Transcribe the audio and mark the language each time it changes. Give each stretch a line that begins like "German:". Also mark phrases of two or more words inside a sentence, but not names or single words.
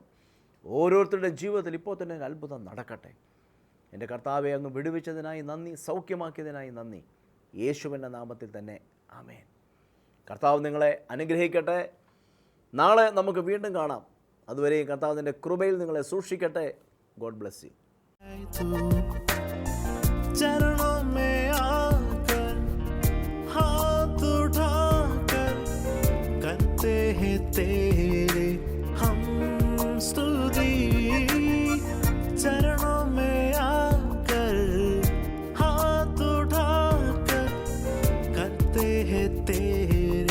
Malayalam: ഓരോരുത്തരുടെയും ജീവിതത്തിൽ ഇപ്പോൾ തന്നെ ഒരു അത്ഭുതം നടക്കട്ടെ. എൻ്റെ കർത്താവെ അങ്ങ് വിടുവിച്ചതിനായി നന്ദി, സൗഖ്യമാക്കിയതിനായി നന്ദി. യേശുവിൻ്റെ നാമത്തിൽ തന്നെ ആമേൻ. കർത്താവ് നിങ്ങളെ അനുഗ്രഹിക്കട്ടെ. നാളെ നമുക്ക് വീണ്ടും കാണാം. അതുവരെയും കർത്താവിൻ്റെ കൃപയിൽ നിങ്ങളെ സൂക്ഷിക്കട്ടെ.
English: God bless you.
Hindi: चरणों में आकर हाथ उठाकर करते हैं तेरे हम स्तुति. चरणों में आकर हाथ उठाकर करते हैं तेरे